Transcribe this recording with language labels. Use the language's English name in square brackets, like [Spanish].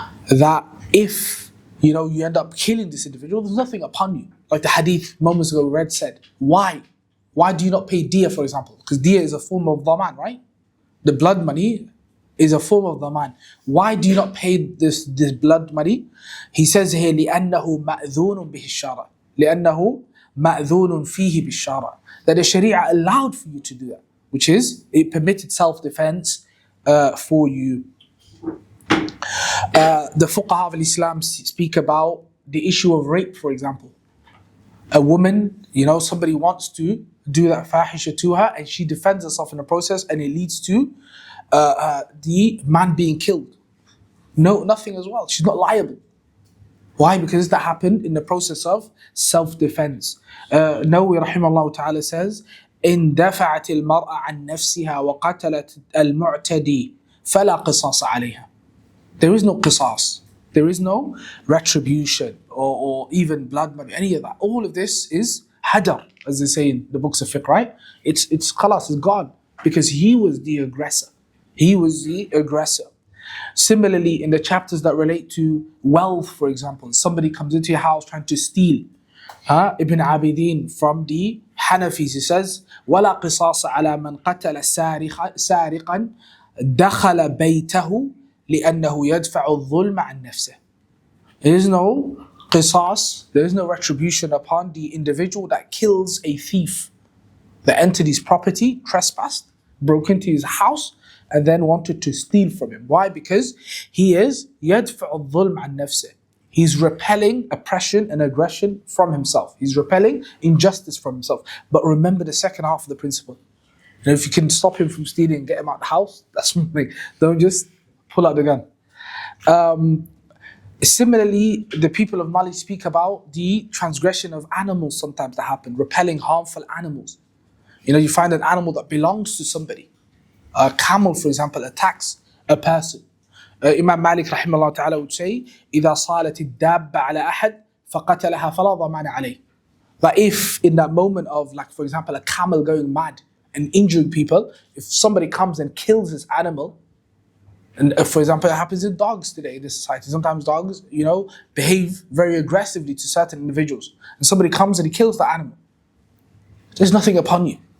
[English] That if, you end up killing this individual, there's nothing upon you. Like the hadith moments ago read said. Why? Why do you not pay diya, for example? Because diya is a form of dhaman, right? The blood money is a form of dhaman. Why do you not pay this blood money? He says here, [Arabic] لِأَنَّهُ مَأْذُونٌ بِهِ الشَّرَعِ لِأَنَّهُ مَأْذُونٌ فِيهِ بِالشَّرَعِ. [English] That the Sharia allowed for you to do that, which is, it permitted self-defense for you. The fuqaha of Islam speak about the issue of rape, for example. A woman, somebody wants to do that fahisha to her, and she defends herself in the process, and it leads to the man being killed. No, nothing as well. She's not liable. Why? Because that happened in the process of self-defense. Nawawi rahimahullah ta'ala says, [Arabic] إن دفعت المرأة عن نفسها وقتلت المعتدي فلا قصاص عليها. [English] There is no qisas. There is no retribution or even blood money, any of that. All of this is hadar, as they say in the books of fiqh, right? It's khalas, it's gone, because he was the aggressor. He was the aggressor. Similarly, in the chapters that relate to wealth, for example, somebody comes into your house trying to steal. Ibn Abidin from the Hanafis, he says, [Arabic] وَلَا قِصَاصَ عَلَى مَنْ قَتَلَ سَارِقًا دَخَلَ بَيْتَهُ لِأَنَّهُ يَدْفَعُ الظُّلْمَ عَنْ نَفْسِهِ. [English] There is no qisas, there is no retribution upon the individual that kills a thief, that entered his property, trespassed, broke into his house, and then wanted to steal from him. Why? Because he is [Arabic] يَدْفَعُ الظُّلْمَ عَنْ نَفْسِهِ. [English] He's repelling oppression and aggression from himself. He's repelling injustice from himself. But remember the second half of the principle. If you can stop him from stealing and get him out of the house, that's one thing. Don't just pull out the gun. Similarly, the people of Mali speak about the transgression of animals sometimes that happen, repelling harmful animals. You find an animal that belongs to somebody. A camel, for example, attacks a person. Imam Malik rahimahullah ta'ala would say, [Arabic] إِذَا صَالَتِ الدَّابَّ عَلَى أَحَدٍ فَقَتَلَهَا فَلَا ضَمَانَ عَلَيْهِ. [English] That if in that moment of, like for example, a camel going mad and injuring people, if somebody comes and kills this animal, and for example, it happens in dogs today in this society. Sometimes dogs, behave very aggressively to certain individuals. And somebody comes and he kills the animal. There's nothing upon you.